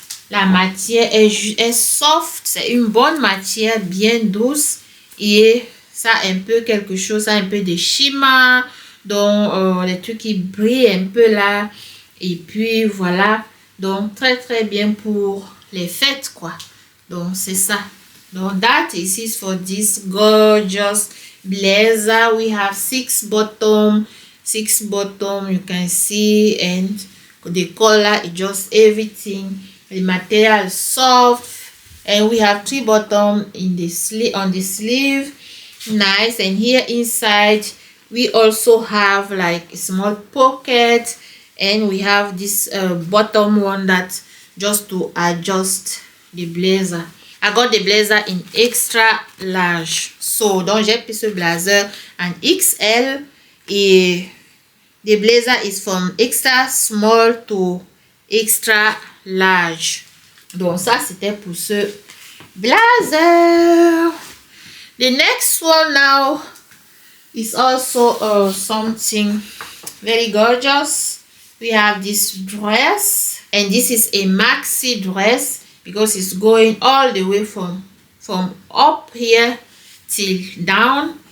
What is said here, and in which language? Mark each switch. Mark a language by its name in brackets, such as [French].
[French] La matière est soft, c'est une bonne matière, bien douce, et ça a un peu quelque chose, ça a un peu de shimmer, donc les trucs qui brillent un peu là. Et puis voilà, donc très bien pour les fêtes quoi. Donc c'est ça. [English] Donc that is it for this gorgeous blazer. We have 6 bottom, you can see, and the color is just everything. The material is soft, and we have 3 bottom in the sleeve, on the sleeve. Nice. And here inside we also have like a small pocket, and we have this bottom one that just to adjust the blazer. I got the blazer in extra large, so [French] donc j'ai pris ce blazer en XL, [English] et the blazer is from extra small to extra large. [French] Donc ça c'était pour ce blazer. [English] The next one now is also something very gorgeous. We have this dress, and this is a maxi dress because it's going all the way from up here till down.